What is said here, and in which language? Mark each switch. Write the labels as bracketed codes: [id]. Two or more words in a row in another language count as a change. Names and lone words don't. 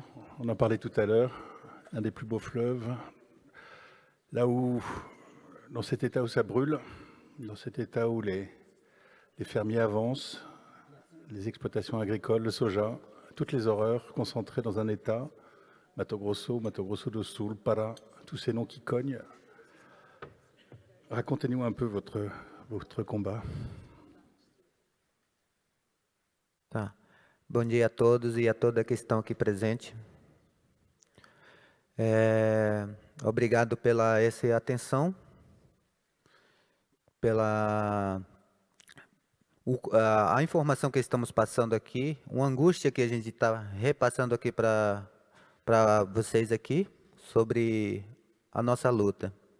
[fr] On en parlait tout à l'heure, un des plus beaux fleuves. Là où, dans cet état où ça brûle, dans cet état où les fermiers avancent, les exploitations agricoles, le soja, toutes les horreurs concentrées dans un état, Mato Grosso do Sul, Para, tous ces noms qui cognent. Racontez-nous un peu votre combat. [pt] Tá. Bom dia a todos e a toda que estão aqui presente. Obrigado pela essa atenção, pela a informação que estamos passando aqui, uma angústia que a gente está repassando aqui para vocês aqui sobre a nossa luta.